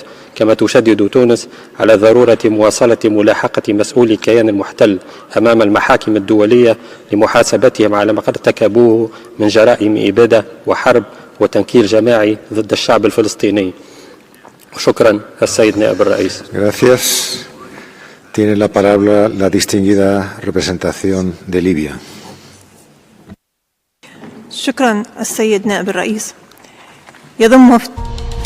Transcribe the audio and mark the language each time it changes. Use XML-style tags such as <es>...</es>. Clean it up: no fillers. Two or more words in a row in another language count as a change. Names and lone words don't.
<ar>كما تشدد تونس على ضرورة مواصلة ملاحقة مسؤولي الكيان المحتل أمام المحاكم الدولية لمحاسبتهم على ما ارتكبوه من جرائم إبادة وحرب وتنكيل جماعي ضد الشعب الفلسطيني. شكرا السيد نائب الرئيس.</ar> <es>Gracias. Tiene la palabra la distinguida representación de Libia.</es> <ar>شكرا السيد نائب الرئيس. يضم</ar>